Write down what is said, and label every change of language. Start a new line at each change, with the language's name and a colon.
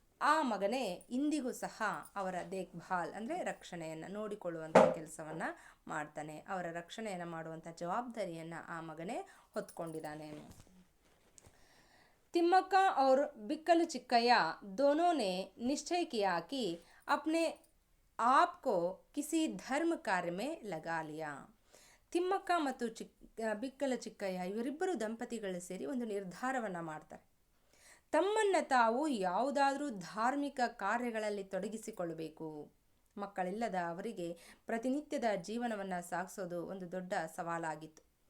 Kannada: ಆ ಮಗನೇ ಇಂದಿಗೂ ಸಹ ಅವರ ದೇಖ್ಭಾಲ್ ಅಂದರೆ ರಕ್ಷಣೆಯನ್ನು ನೋಡಿಕೊಳ್ಳುವಂಥ ಕೆಲಸವನ್ನು ಮಾಡ್ತಾನೆ. ಅವರ ರಕ್ಷಣೆಯನ್ನು ಮಾಡುವಂಥ ಜವಾಬ್ದಾರಿಯನ್ನು ಆ ಮಗನೇ ಹೊತ್ಕೊಂಡಿದ್ದಾನೆ.
Hindi: तिम्मक्का और बिक्कल चिक्कಯ್ಯ दोनों ने निश्चय किया कि अपने आप को किसी धर्म कार्य में लगा लिया.
Kannada: ತಿಮ್ಮಕ್ಕ ಮತ್ತು ಬಿಕ್ಕಲ ಚಿಕ್ಕಯ್ಯ ಇವರಿಬ್ಬರು ದಂಪತಿಗಳು ಸೇರಿ ಒಂದು ನಿರ್ಧಾರವನ್ನು ಮಾಡ್ತಾರೆ. ತಮ್ಮನ್ನು ತಾವು ಯಾವುದಾದ್ರೂ ಧಾರ್ಮಿಕ ಕಾರ್ಯಗಳಲ್ಲಿ ತೊಡಗಿಸಿಕೊಳ್ಳಬೇಕು. ಮಕ್ಕಳಿಲ್ಲದ ಅವರಿಗೆ ಪ್ರತಿನಿತ್ಯದ ಜೀವನವನ್ನು ಸಾಗಿಸೋದು ಒಂದು ದೊಡ್ಡ ಸವಾಲಾಗಿತ್ತು.